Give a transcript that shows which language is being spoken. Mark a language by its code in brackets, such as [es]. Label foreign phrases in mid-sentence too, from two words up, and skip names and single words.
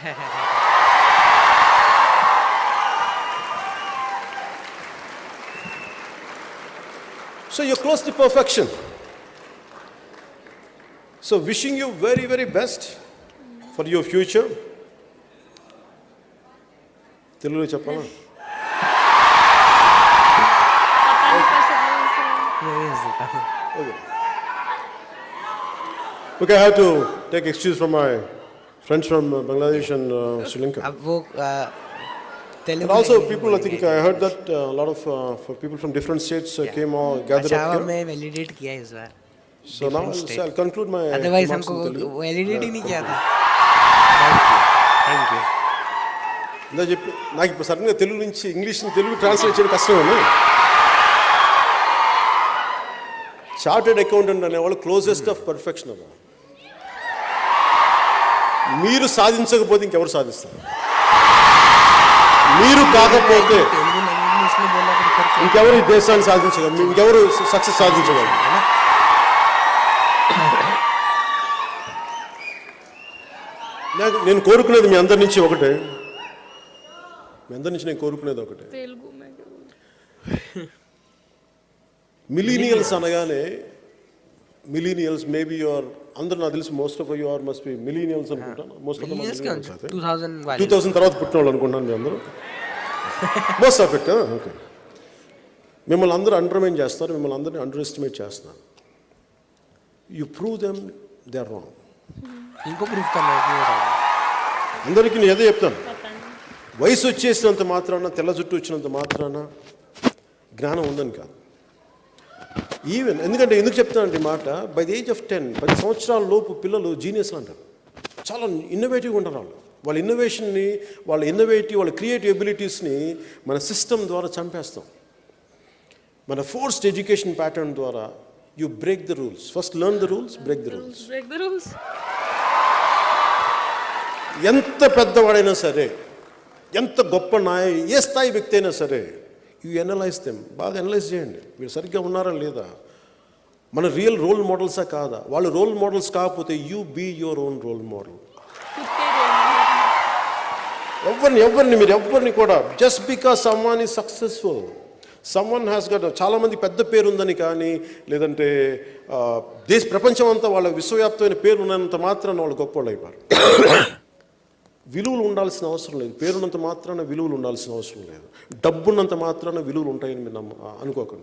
[en] So you're close to perfection. So wishing you very, very best for your future. [te] తెలుగు చెప్పాలా? [hi] पता नहीं कैसे बोल [en] Okay. Okay, I have to take excuse from my friends from Bangladesh and Sri Lanka. [hi] अब वो [en] And also people, I think I heard that a lot of for people from different states came or gathered [hi] अच्छा [en] up here. [hi] में वैलिडेट किया इस बार, [en] So now I'll conclude my [hi] अदरवाइज [en] remarks in [hi] हमको [en] Telugu. [hi] वैलिडेट ही नहीं किया था। [en] thank you. [te] ఇందా చెప్పి నాకు ఇప్పుడు సడన్గా తెలుగు నుంచి ఇంగ్లీష్ తెలుగు ట్రాన్స్లేట్ చేయడం కష్టమని. [en] chartered accountant [te] అనేవాళ్ళు [en] closest of perfection [te] అమ్మా. మీరు సాధించకపోతే ఇంకెవరు సాధిస్తారు? మీరు కాకపోతే [en] Telugu language [hi] में इसलिए बोला प्रेफर किया, [te] ఇంకెవరు ఈ దేశాన్ని సాధించగలరు? ఇంకెవరు సక్సెస్ సాధించగలరు? నేను కోరుకునేది మీ అందరి నుంచి ఒకటే. నేను కోరుకునేది ఒకటే. [hi] तेलुगु में क्या बोलूं? [en] మిలీనియల్స్ అనగానే millennials maybe your [te] అందరూ నాకు తెలిసి [en] most of you are must be millennials అనుకుంటాను. most of Millennials क्या 2000 वाले [te] 2000 తర్వాత పుట్టిన వాళ్ళు అనుకుంటాను మీ అందరూ. [en] most of it okay. [te] మిమ్మల్ని అందరూ అండర్మైన్ చేస్తారు, మిమ్మల్ని అందరినీ అండర్ ఎస్టిమేట్ చేస్తున్నారు. [en] you prove them they are wrong. [hi] इनको प्रूफ करना है कि वो wrong है। [te] అందరికీ నేను ఏదో చెప్తాను, [hi] पता नहीं। [te] వయసు వచ్చేసినంత మాత్రాన తెల్ల జుట్టు వచ్చినంత మాత్రాన జ్ఞానం ఉందని కాదు. ఈవెన్ ఎందుకు చెప్తానంటే ఈ మాట, [en] by the age of [te] 10 సంవత్సరాల లోపు పిల్లలు జీనియస్లు అంటారు. చాలా ఇన్నోవేటివ్గా ఉంటారు వాళ్ళ ఇన్నోవేషన్ని, వాళ్ళ [en] creative abilities [te] మన సిస్టమ్ ద్వారా చంపేస్తాం. మన [en] forced education pattern [te] ద్వారా [en] you break the rules. first learn the rules, break the rules. Break the rules. [te] ఎంత పెద్దవాడైనా సరే, ఎంత గొప్ప ఏ స్థాయి వ్యక్తి అయినా సరే, [en] you analyse them. [te] బాగా ఎనలైజ్ చేయండి, మీరు సరిగ్గా ఉన్నారా లేదా. మన [en] real role models [te] కాదా? వాళ్ళు [en] role models [te] కాకపోతే [en] you be your own role model. [te] ఎవరిని మీరు ఎవరిని కూడా [en] just because someone is successful, someone has got, [te] చాలామంది పెద్ద పేరు ఉందని కానీ లేదంటే ప్రపంచం అంతా వాళ్ళ విశ్వవ్యాప్తమైన పేరు ఉన్నంత మాత్రాన వాళ్ళు గొప్పవాళ్ళు అయిపోయారు. విలువలు ఉండాల్సిన అవసరం లేదు. పేరున్నంత మాత్రాన విలువలు ఉండాల్సిన అవసరం లేదు. డబ్బున్నంత మాత్రాన విలువలు ఉంటాయని మీరు అనుకోకండి.